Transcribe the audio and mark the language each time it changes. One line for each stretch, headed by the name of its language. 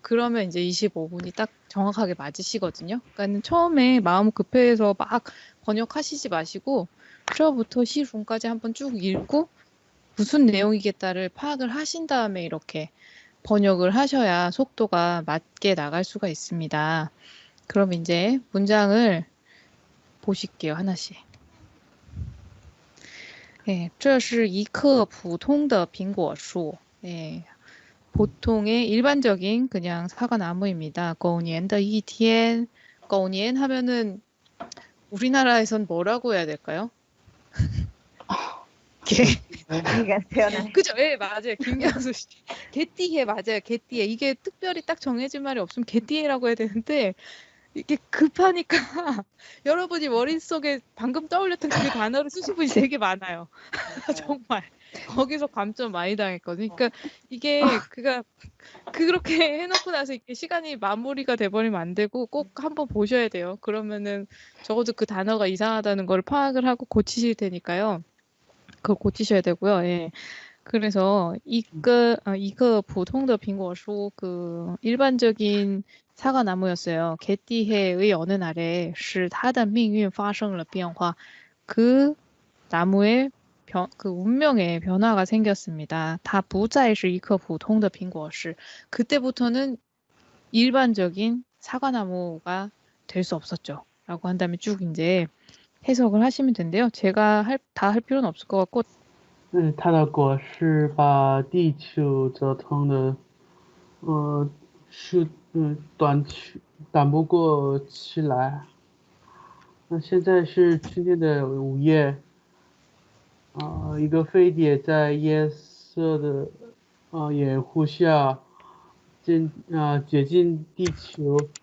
Korean: 그러면 이제 25분이 딱 정확하게 맞으시거든요. 그러니까 처음에 마음 급해서 막 번역하시지 마시고 쩌부터 시run까지 한번 쭉 읽고 무슨 내용이겠다를 파악을 하신 다음에 이렇게 번역을 하셔야 속도가 맞게 나갈 수가 있습니다. 그럼 이제 문장을 보실게요, 하나씩. 네,
Chinese: 这是一棵普通的苹果树.
Korean: 네, 보통의 일반적인 그냥 사과나무입니다.
Chinese: 狗年的一天.
Korean: 狗年 하면은 우리나라에선 뭐라고 해야 될까요? 개. 이게 태어난 그죠? 예, 맞아요. 김경수 씨. 개띠해, 맞아요. 개띠해. 이게 특별히 딱 정해진 말이 없으면 개띠해라고 해야 되는데, 이게 급하니까 여러분이 머릿속에 방금 떠올렸던 그 단어를 쓰신 분이 되게 많아요. 정말. 거기서 감점 많이 당했거든요. 그러니까 이게 그렇게 해놓고 나서 이렇게 시간이 마무리가 돼버리면 안 되고 꼭 한번 보셔야 돼요. 그러면은 적어도 그 단어가 이상하다는 걸 파악을 하고 고치실 테니까요. 그걸 고치셔야 되고요. 예. 그래서 이거 보통
Chinese: 的 苹果树
Korean: 그 일반적인 사과나무였어요. 개띠해의 어느 날에
Chinese: 使它的命运发生了变化.
Korean: 그 나무의 그 운명의 변화가 생겼습니다.
Chinese: 它不再是一棵普通的 苹果树.
Korean: 그때부터는 일반적인 사과나무가 될 수 없었죠. 라고 한 다음에 쭉 이제 해석을 하시면 된대요. 제가 다 할 필요는 없을 것 같고
Chinese: 它的果实把地球折腾的，是短不过气来。那现在是去年的5月，一个飞碟在夜色的掩护下接近地球。